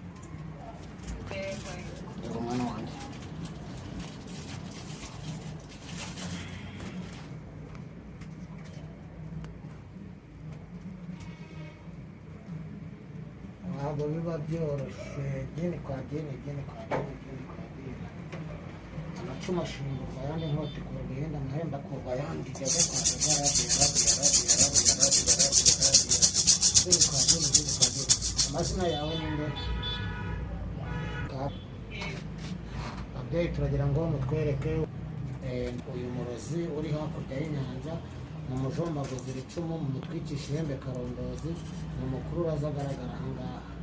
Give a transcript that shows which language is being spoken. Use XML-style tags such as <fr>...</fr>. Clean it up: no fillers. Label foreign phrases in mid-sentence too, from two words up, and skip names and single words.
<rw>Rero mwana wanjye, ntabwo biba byoroshye.</rw> <sw>Jini kwa jini, jini kwa jini, jini kwa jini.</sw> <rw>Amacumu ashingurwa ayandi, inkota ikurwa ihenda, amahembe akurwa ayandi, jyaga</rw> <sw>kwa jini kwa jini, jini kwa jini.</sw> <rw>Amazina yawe ni nde? Ababyeyi turagira ngo mutwereke uyu murozi uri hakurya y'inyanja, mumujombaguze iri cumu, mumutwikishe ihembe karondozi, ni mukuru uraza agaragara aha ngaha.</rw>